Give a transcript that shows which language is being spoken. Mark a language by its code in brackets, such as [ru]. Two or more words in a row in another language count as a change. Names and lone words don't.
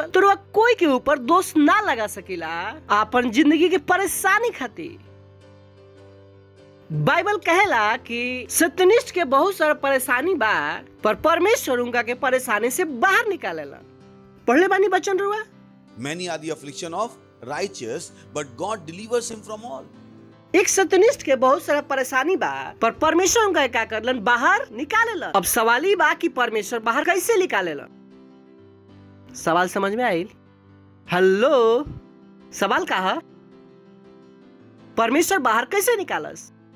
[bho] तो रुआ कोई के ऊपर दोष ना लगा सकीला अपन जिंदगी की परेशानी खातिर। बाइबल कहेला कि सत्यनिष्ठ के बहुत सारा परेशानी बा, पर परमेश्वर उनका के परेशानी से बाहर निकालेला। पढ़ले बानी वचन रुआ? [en] Many are the affliction of righteous, but God delivers him from all. [bho] एक सत्यनिष्ठ के बहुत सारा परेशानी बा, पर परमेश्वर उनका क्या करलन? बाहर निकालेला। अब सवाल ही बा कि परमेश्वर बाहर कैसे निकालेला? सवाल समझ में आइल? हेलो, सवाल का है? परमेश्वर बाहर कैसे निकालस?